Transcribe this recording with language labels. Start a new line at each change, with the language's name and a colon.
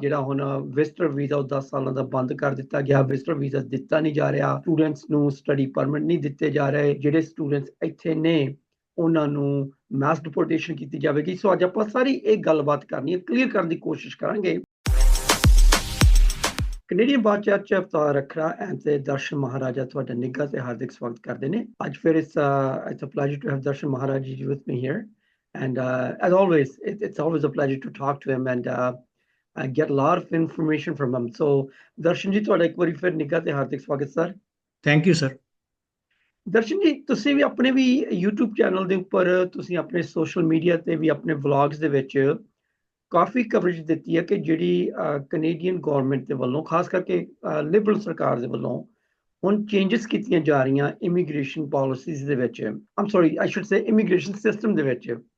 Punjabi: ਜਿਹੜਾ ਹੁਣ visitor visa ਉਹ 10 ਸਾਲਾਂ ਦਾ ਬੰਦ ਕਰ ਦਿੱਤਾ ਗਿਆ, ਵਿਜ਼ਟਰ ਵੀਜ਼ਾ ਦਿੱਤਾ ਨਹੀਂ ਜਾ ਰਿਹਾ, ਸਟੂਡੈਂਟਸ ਨੂੰ ਸਟੱਡੀ ਪਰਮਿਟ ਨਹੀਂ ਦਿੱਤੇ ਜਾ ਰਹੇ, ਜਿਹੜੇ ਸਟੂਡੈਂਟਸ ਇੱਥੇ ਨੇ ਉਹਨਾਂ ਨੂੰ ਮੈਸ ਡਿਪੋਰਟੇਸ਼ਨ ਕੀਤੀ ਜਾਵੇਗੀ। ਸੋ ਅੱਜ ਆਪਾਂ ਸਾਰੀ ਇਹ ਗੱਲਬਾਤ ਕਰਨੀ ਹੈ, ਕਲੀਅਰ ਕਰਨ ਦੀ ਕੋਸ਼ਿਸ਼ ਕਰਾਂਗੇ। ਕੈਨੇਡੀਅਨ ਬਾਦਸ਼ਾਹ ਚ ਅਵਤਾਰ ਰੱਖਰਾ ਤੇ ਦਰਸ਼ਨ ਮਹਾਰਾਜਾ ਤੁਹਾਡਾ ਨਿੱਘਾ ਤੇ ਹਾਰਦਿਕ ਸਵਾਗਤ ਕਰਦੇ ਨੇ। ਅੱਜ ਫਿਰ
English: it's a pleasure to have Darshan Maharaj ji with me here, and as always it's always a pleasure to talk to him and I get a lot of information from him.
Punjabi: So Darshan ji ਤੁਹਾਡਾ ਇੱਕ ਵਾਰੀ ਫਿਰ ਨਿੱਘਾ ਤੇ ਹਾਰਦਿਕ ਸਵਾਗਤ sir.
English: Thank you sir.
Punjabi: ਦਰਸ਼ਨ ਜੀ ਤੁਸੀਂ ਵੀ ਆਪਣੇ ਵੀ YouTube ਚੈਨਲ ਦੇ ਉੱਪਰ, ਤੁਸੀਂ ਆਪਣੇ ਸੋਸ਼ਲ ਮੀਡੀਆ ਤੇ ਵੀ ਆਪਣੇ ਵਲੌਗਸ ਦੇ ਵਿੱਚ ਕਾਫੀ ਕਵਰੇਜ ਦਿੱਤੀ ਹੈ ਕਿ ਜਿਹੜੀ ਕੈਨੇਡੀਅਨ ਗਵਰਨਮੈਂਟ ਦੇ ਵੱਲੋਂ, ਖਾਸ ਕਰਕੇ ਲਿਬਰਲ ਸਰਕਾਰ ਦੇ ਵੱਲੋਂ ਹੁਣ ਚੇਂਜਸ ਕੀਤੀਆਂ ਜਾ ਰਹੀਆਂ ਇਮੀਗ੍ਰੇਸ਼ਨ ਪਾਲਿਸੀਜ਼ ਦੇ ਵਿੱਚ,
English: I'm sorry I should say
Punjabi: immigration system ਦੇ ਵਿੱਚ।